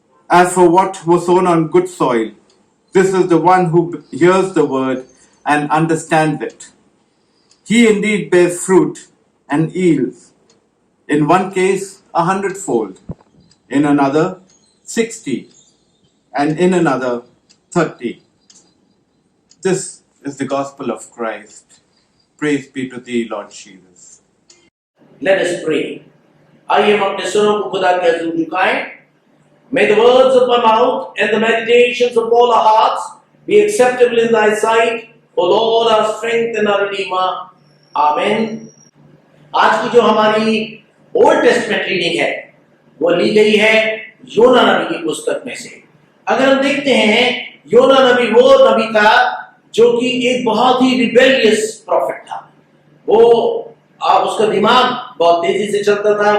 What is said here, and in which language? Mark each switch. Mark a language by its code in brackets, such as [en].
[en] As for what was sown on good soil, this is the one who hears the word and understands it. He indeed bears fruit and yields, In one case, 100-fold. In another, 60. And in another, 30. This is the gospel of Christ. Praise be to thee, Lord Jesus. Let us pray. [hi] आइए हम अपने स्वरों को खुदा के हजूर झुकाएं. [en] May the words of my mouth and the meditations of all our hearts be acceptable in thy sight, O Lord, our strength and our redeemer. Amen. [hi] आज की जो हमारी ओल्ड टेस्टमेंट रीडिंग है वो ली गई है योना नबी की पुस्तक में से. अगर हम देखते हैं योना नबी वो नबी था जो कि एक बहुत ही [en] rebellious prophet [hi] था. वो उसका दिमाग बहुत तेजी से चलता था.